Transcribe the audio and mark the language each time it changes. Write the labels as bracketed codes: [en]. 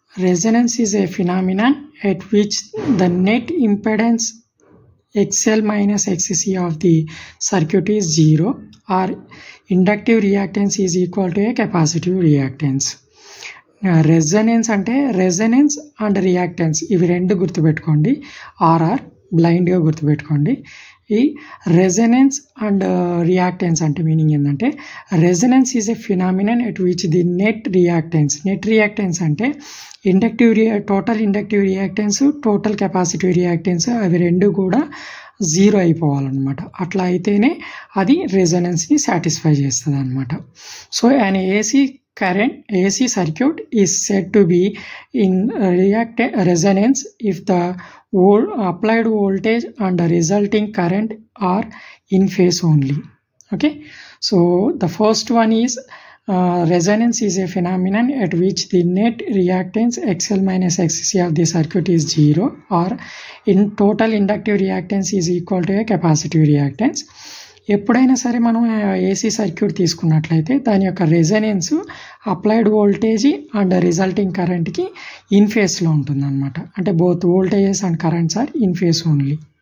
[en] Resonance is a phenomenon at which the net impedance XL minus XC of the circuit is 0 or inductive reactance is equal to a capacitive reactance. [te] Resonance అంటే resonance and reactance ఇవి రెండు గుర్తుపెట్టుకోండి. RR బ్లైండ్గా గుర్తుపెట్టుకోండి. ఈ resonance and reactance అంటే meaning ఏంటంటే [en] resonance is a phenomenon at which the net reactance [te] అంటే total inductive reactance total capacitive reactance అవి రెండు కూడా 0 అయిపోవాలన్నమాట. అట్లా అయితేనే అది రెజనెన్స్ని సాటిస్ఫై చేస్తుంది అనమాట. [en] So and AC circuit is said to be in resonance if the applied voltage and the resulting current are in phase only. Okay, so the first one is resonance is a phenomenon at which the net reactance XL minus XC of the circuit is 0 or in total inductive reactance is equal to a capacitive reactance. [te] ఎప్పుడైనా సరే మనం AC circuit తీసుకున్నట్లయితే దాని యొక్క resonance applied voltage and resulting కరెంట్కి in ఫేస్లో ఉంటుందన్నమాట. అంటే [en] Both voltages and currents are in phase only.